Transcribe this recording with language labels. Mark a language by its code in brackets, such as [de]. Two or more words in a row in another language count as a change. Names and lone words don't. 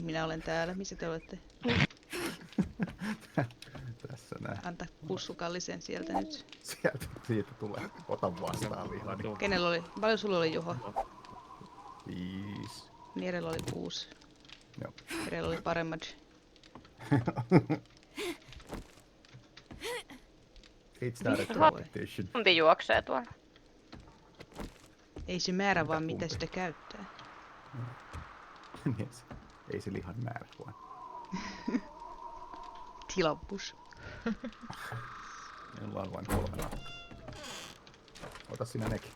[fi] Minä olen täällä. Missä te olette? Tässä näin. Anta kussukallisen sieltä nyt. Siitä tulee. Ota vastaan lihani. Kenellä oli? Paljon sulla oli Juho? 5. Nierellä oli 6. Joo. Jerellä oli paremmat. [en] It's not a competition. [fi] Tunti juoksee tuolla. Ei se määrä vaan mitä sitä käyttää. Niin, ei se lihan määrä vaan. Tilappus. Minulla on vain 3 nahkaa. Ota sinä nekin.